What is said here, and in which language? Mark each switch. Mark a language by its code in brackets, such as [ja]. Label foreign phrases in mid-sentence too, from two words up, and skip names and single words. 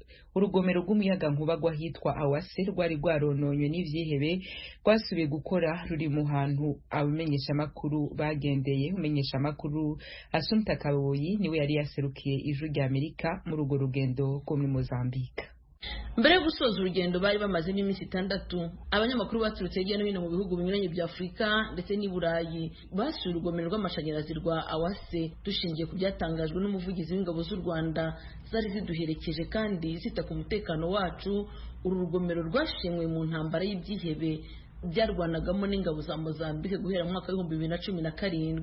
[rn] Urugomero rw'umuyaga nkuba rwahitwa Awase rwari rwarononywe n'ivyihebe rwasubiye gukora ruri mu hantu abamenyesha amakuru bagendeye. Umenyesha amakuru Assumpta Kaboyi niwe yari yaserukiye Ijwi Amerika muri urwo rugendo rwo muri Mozambique. [rw] Mbere yo gusoza urugendo bari bamaze n'iminsi 6, abanyamakuru baturutse hirya no hino mu bihugu binyuranye bya Afurika ndetse n'i Burayi basuye urugomero rw'amashanyarazi rwa Awase. Dushingiye ku byatangajwe n'umuvugizi w'ingabo z'u Rwanda zari ziduherekeje kandi zita ku mutekano wacu, uru rugomero rwashenywe mu ntambara y'ibyihebe byarwanagamo n'ingabo za Mozambique guhera mu mwaka wa 2017.